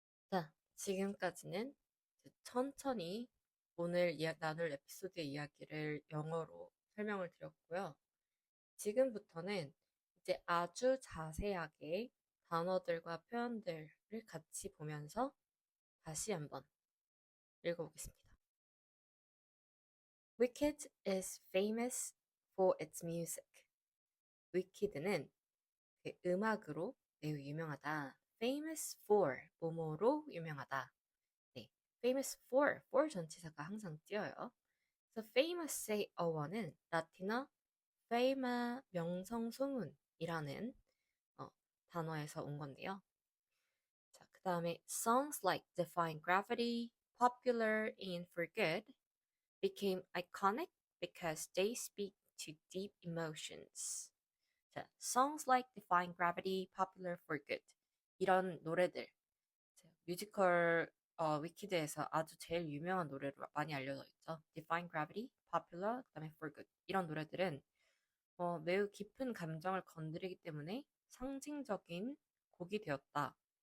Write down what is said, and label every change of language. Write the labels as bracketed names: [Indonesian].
[Korean] 자, 지금까지는 천천히 오늘 나눌 에피소드의 이야기를 영어로 설명을 드렸고요. 지금부터는 이제 아주 자세하게 단어들과 표현들을 같이 보면서 다시 한번 읽어보겠습니다. [English] Wicked is famous for its music. [Korean] Wicked는 그 음악으로 매우 유명하다. Famous for 뭐뭐로 유명하다. 네, famous for 전치사가 항상 띄어요. 그래서 famous의 어원은 라틴어 fama 명성소문이라는 단어에서 온 건데요. 자, 그 다음에 [English] songs like Defying Gravity, Popular and For Good became iconic because they speak to deep emotions. [Korean] 자, [English] songs like [Korean] Defying Gravity, Popular for Good 이런 노래들 뮤지컬 위키드에서 아주 제일 유명한 노래로 많이 알려져 있죠. Defying Gravity, Popular, 그다음에 For Good 이런 노래들은 매우 깊은 감정을 건드리기 때문에 상징적인 곡이 되었다.